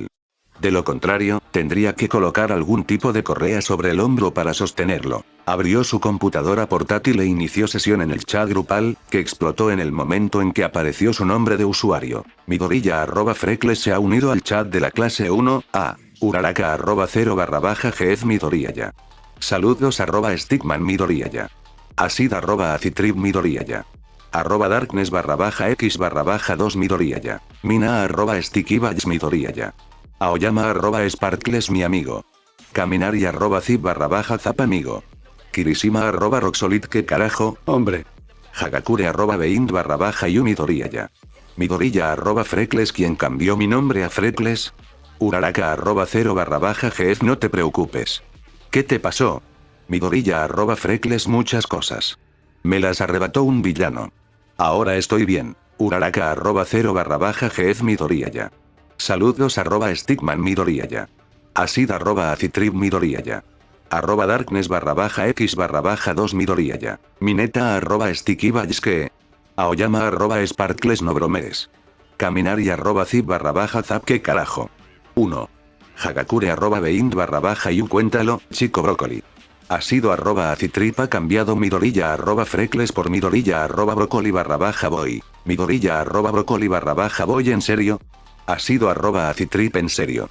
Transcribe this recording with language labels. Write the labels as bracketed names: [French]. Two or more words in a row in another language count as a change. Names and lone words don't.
[Spanish] De lo contrario, tendría que colocar algún tipo de correa sobre el hombro para sostenerlo. Abrió su computadora portátil e inició sesión en el chat grupal, que explotó en el momento en que apareció su nombre de usuario. Midoriya@Freckles se ha unido al chat de la clase 1A. Uraraka @0 Midoriya. Saludos @Stickman Midoriya. Asid @Acitrib Midoriya. @Darkness /X /2 Midoriya. Mina @Stickybadge Midoriya. Aoyama @Sparkles mi amigo. Kaminari @Zip /Zap amigo. Kirishima @Roxolit que carajo, hombre. Hagakure @Beint /Yu Midoriya. Midoriya @Freckles quien cambió mi nombre a Freckles. Uraraka @0 /Gef no te preocupes. ¿Qué te pasó? Midoriya @Freckles muchas cosas. Me las arrebató un villano. Ahora estoy bien. Uraraka @0 /Gef Midoriya. Saludos @Stickman Midoriya. Asid @Acitrib Midoriya. @Darkness /X /2 Midoriya. Mineta @Stickybadge que. Aoyama @Sparkles no bromes. Kaminari @Zip /Zap que carajo. 1. Hagakure @Beint /Yu cuéntalo, chico brócoli. Ha sido @Acitrip ha cambiado Midoriya @Freckles por Midoriya @Broccoli /boy. Midoriya @Broccoli /boy en serio. Ha sido @Acitrip en serio.